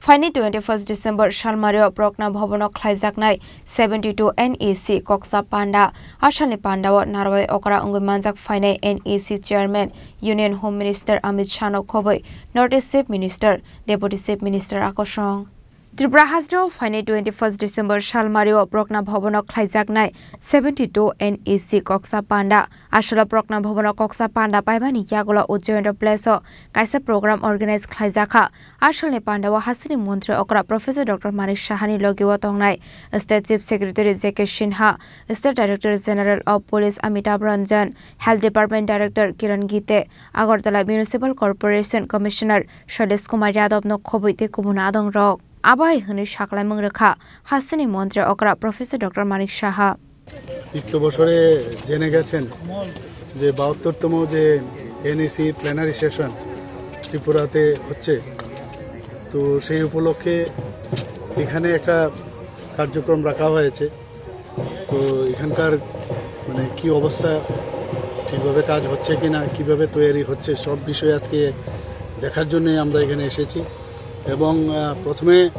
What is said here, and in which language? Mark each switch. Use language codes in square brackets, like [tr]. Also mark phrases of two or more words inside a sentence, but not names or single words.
[trp] फाइनि 21 डिसेम्बर सालमारियाव प्रज्ञा भवनाव ख्लायजाकनाय 72 NEC कक्सा पान्डा आसामनि पान्डाव नारवाय अकरा अंगुमानजाक फाइनाय NEC [en] chairman union home minister [trp] अमित शाह खबै [en] north east chief minister deputy chief minister [trp] आकर्षण त्रिपुरा हाजोआव फाइनाय 21 डिसेम्बर सालमारियाव प्रज्ञा भवनाव ख्लायजाकनाय 72 NEC कक्सा पान्डा आसला प्रज्ञा भवनाव कक्सा पान्डा पाइबानि यागला उज्जैन प्लेसआव कायसा [en] programme organise [trp] ख्लायजाखा आसलनि पान्डाव हासिनि मन्त्री अकरा [en] professor doctor [trp] मानिक साहानि लोगोआव तंनाय [en] state chief secretary [trp] JK सिन्हा [en] state director general of police [trp] अमिताभ रंजन [en] health department director [trp] किरण गीते आगरतला [en] municipal corporation commissioner [trp] शैलेश कुमार यादव नो खबैते कुबुना आदं रक आबाय हनै साकलाय मंगरखा हासिनि मन्त्री अकरा [en] professor doctor [trp] मानिक साहा [bn] বিত্ত বছরে জেনে গেছেন যে 72তম যে NEC [en] plenary session [bn] ত্রিপুরাতে হচ্ছে তো সেই উপলক্ষে এখানে একটা কার্যক্রম রাখা হয়েছে তো এখানকার মানে কি অবস্থা ঠিকভাবে কাজ হচ্ছে কিনা কিভাবে তৈরি হচ্ছে সব বিষয় আজকে দেখার জন্য আমরা এখানে এসেছি এবং প্রথমে